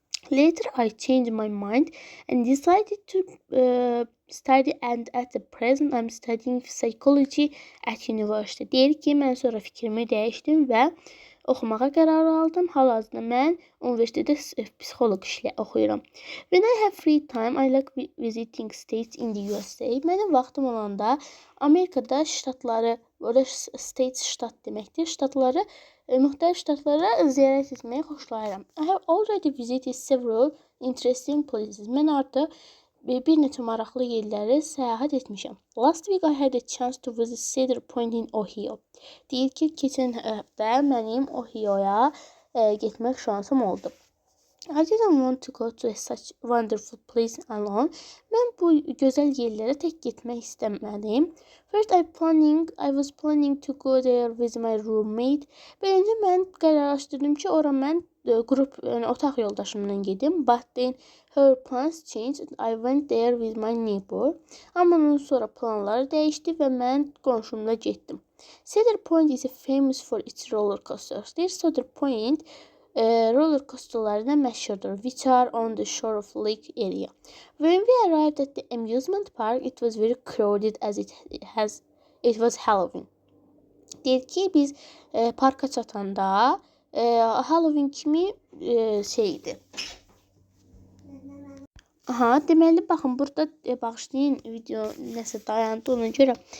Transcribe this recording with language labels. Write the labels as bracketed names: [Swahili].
[English] Later, I changed my mind and decided to study, and at the present, I'm studying psychology at university. [Azerbaijani] Deyir ki, mən sonra fikrimi dəyişdim və oxumağa qərar aldım. Hal-hazırda mən universitetdə psixoloq oxuyuram. [English] When I have free time, I like visiting states in the USA. [Azerbaijani] Mənim vaxtım olanda Amerikada ştatları, orada states ştat deməkdir, müxtəlif ştatlara ziyarət etməyi xoşlayıram. [English] I have already visited several interesting places. [Azerbaijani] Mən artıq bir neçə maraqlı yerləri səyahət etmişəm. [English] Last week I had a chance to visit Cedar Point in Ohio. [Azerbaijani] Deyir ki, keçən həftə mənim Ohio'ya getmək şansım oldu. [English] I didn't want to go to such wonderful place alone. [Azerbaijani] Mən bu gözəl yerlərə tək getmək istəmədim. [English] First, I was planning to go there with my roommate. [Azerbaijani] Birinci mən qərarlaşdırdım ki, ora mən otaq yoldaşımla gedim. [English] But then her plans changed. I went there with my neighbor. [Azerbaijani] Amma ondan sonra planları dəyişdi və mən qonşumla getdim. [English] Cedar Point is famous for its roller coasters. [Azerbaijani] Cedar Point roller coasterlarına məşhurdur, [English] which are on the shore of lake area. When we arrived at the amusement park, it was very crowded as it was Halloween. [Azerbaijani] Deyir ki, biz parka çatanda Halloween kimi şeydi. Aha, deməli, baxın, burada bağışlayın, video nəsə dayandı ona görə.